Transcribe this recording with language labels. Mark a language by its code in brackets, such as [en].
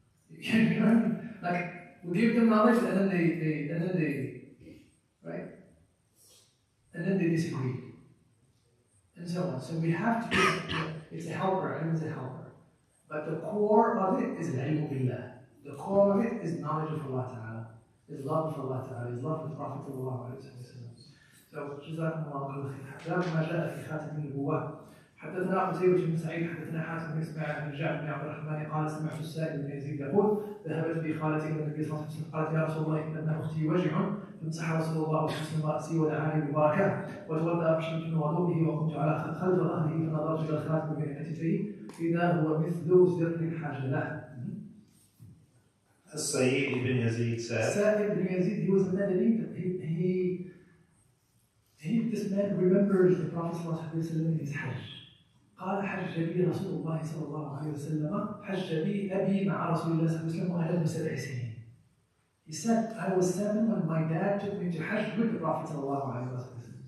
[en] You know what I mean? Like, we give them knowledge and then they right? And then they disagree. And so on. So we have to it's a helper, ilm is a helper. But the core of it is al-ilm billah. The core of it is knowledge of Allah Ta'ala, is love of Allah Ta'ala, is love of the Prophet Sallallahu Alaihi Wasallam. [ar] So, جزاكم الله كل خير. باب ما جاء في خاتم النبوة. حدثنا قتيبة بن سعيد حدثنا حاتم بن اسماعيل بن جعفر بن عبد الرحمن قال سمعت السائب بن يزيد يقول ذهبت بي خالتي الى النبي صلى الله عليه وسلم قالت يا رسول الله ان ابن اختي وجع فامسح رسول الله وسلم راسي ودعاني ببركه وتوضا فشربت من وضوئه وقمت على خلف ظهره فنظرت الى الخاتم بين كتفيه اذا هو مثل زر الحاجه له. [en] Sayyid ibn Yazid said, Sa'id ibn Yazid, he was a Madani, he This man remembers the Prophet in his Hajj. [ar] قال حج بي رسول الله صلى الله عليه وسلم حج بي أبي مع رسول الله صلى الله عليه وسلم وأنا ابن 7 سنين. [en] He said, I was 7 when my dad took me to Hajj with the Prophet صلى الله عليه وسلم.